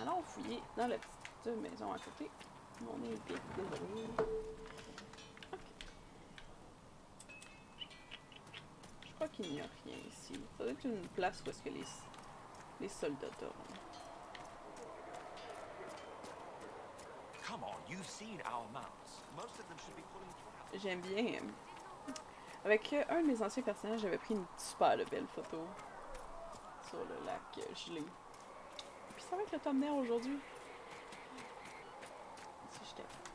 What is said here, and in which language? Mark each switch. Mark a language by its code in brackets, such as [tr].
[fr] Allons fouiller dans la petite maison à côté. On est vite, désolé. Ok. Je crois qu'il n'y a rien ici. Ça doit être une place où est-ce que les soldats dorment. [en] Come on, you've seen our mounts. Most of them should be pulling through. [fr] J'aime bien. Avec un de mes anciens personnages, j'avais pris une super belle photo sur le lac gelé. Puis ça va être le thumbnail aujourd'hui. Si je t'aime.